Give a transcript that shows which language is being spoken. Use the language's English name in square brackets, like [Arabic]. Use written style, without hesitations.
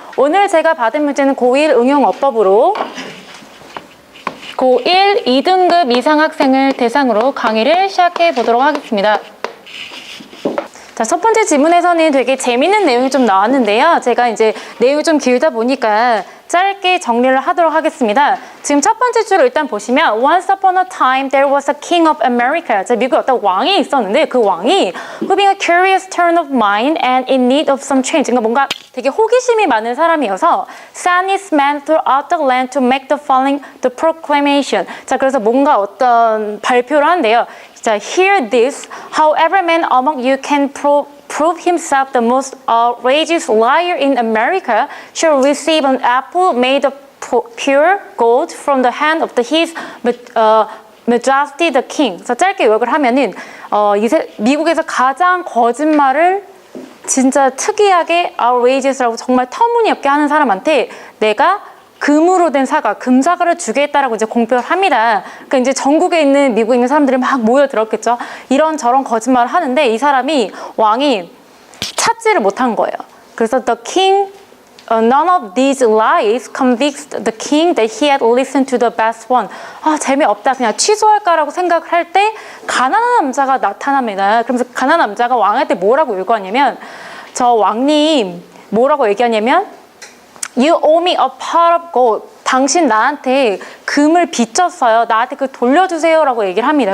[Korean] 오늘 제가 받은 문제는 고1 응용어법으로 고1 2등급 이상 학생을 대상으로 강의를 시작해 보도록 하겠습니다. 자, 첫 번째 지문에서는 되게 재밌는 내용이 좀 나왔는데요. 제가 이제 내용이 좀 길다 보니까 짧게 정리를 하도록 하겠습니다. 지금 첫 번째 줄을 일단 보시면 [English] Once upon a time there was a king of America. [Korean] 자, 미국에 어떤 왕이 있었는데 그 왕이 [English] having a curious turn of mind and in need of some change. [Korean] 그러니까 뭔가 되게 호기심이 많은 사람이어서 [English] sent his men throughout the land to make the proclamation. [Korean] 자, 그래서 뭔가 어떤 발표를 하는데요. [English] 자, hear this, however man among you can prove himself the most outrageous liar in America shall receive an apple made of pure gold from the hand of his majesty the king. [Korean] 그래서 짧게 요약을 하면은 미국에서 가장 거짓말을 진짜 특이하게 outrageous라고 정말 터무니없게 하는 사람한테 내가 금으로 된 사과, 금사과를 주겠다라고 이제 공표를 합니다. 그러니까 이제 전국에 있는 미국에 있는 사람들이 막 모여들었겠죠. 이런저런 거짓말을 하는데 이 사람이 왕이 찾지를 못한 거예요. 그래서 [English] the king, none of these lies convinced the king that he had listened to the best one. [Korean] 아, 재미없다. 그냥 취소할까라고 생각을 할 때 가난한 남자가 나타납니다. 그러면서 가난한 남자가 왕한테 뭐라고 요구하냐면 저 왕님 뭐라고 얘기하냐면 [English] You owe me a pot of gold. [Korean] 당신 나한테 금을 빚졌어요. 나한테 그걸 돌려주세요 라고 얘기를 합니다.